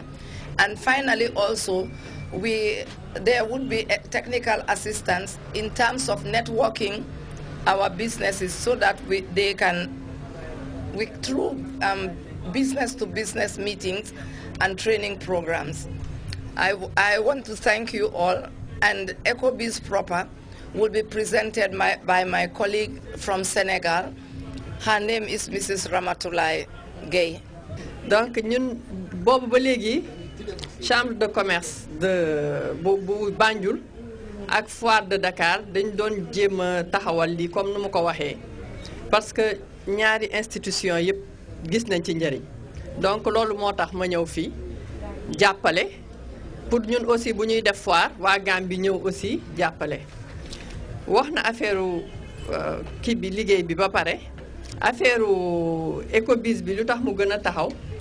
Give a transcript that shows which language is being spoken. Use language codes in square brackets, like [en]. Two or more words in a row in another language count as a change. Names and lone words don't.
[en] And finally also, there would be a technical assistance in terms of networking our businesses so that through business-to-business meetings and training programs. I want to thank you all, and EcoBiz proper will be presented by my colleague from Senegal. Her name is Mrs. Ramatoulaye Gueye. [wo] Donc ñun boobu ba léegi [fr] chambre de commerce [wo] bu Banjul ak [fr] foire de Dakar [wo] dañ doon jéem a taxawal lii comme nu mu ko waxee [fr] parce que [wo] ñaari institution yëpp gis nañ ci njëriñ donc loolu moo tax ma ñëw fii jàppale pour ñun aussi bu ñuy def foire waa Gambie ñëw aussi jàppale wax na affaire kii bi liggéey bi ba pare affaire écobis bi lu tax mu gën a taxaw